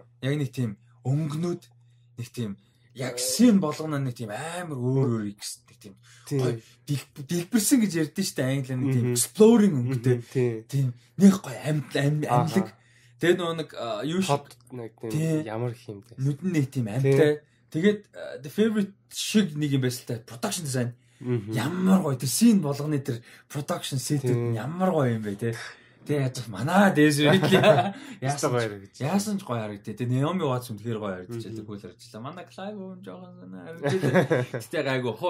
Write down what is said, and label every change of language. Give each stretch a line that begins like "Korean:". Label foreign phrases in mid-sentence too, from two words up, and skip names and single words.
Mongolian: Яг нэг тийм өнгөнүүд нэг тийм яг син болгоно нэг тийм амар өөр нэг тийм дэлбэрсэн гэж ярьдэн штэ англиар нэг тийм exploring өнгөтэй. Тийм нэг гоё амьлаг. Тэгээд нэг юу шиг нэг тийм ямар хэмтэй. Нүдэн нэг тийм амьтай. Тэгээд the favorite шиг нэг юм байсан та
English: production design.
Mongolian: Ямар гоё тэр син болгоны тэр
English: production set-
Mongolian: үүд ямар гоё юм бэ те. Тэгээ яаж манай Daisy Ridley яасан ч гоё харагдээ. Тэгээ Naomi Watts үнэхээр гоё харагдчихлаа. Тэгвэл харагдчихлаа. Манай Clive Owen жоохон харагдчихлаа. Тэгтээ гайгүй хоо.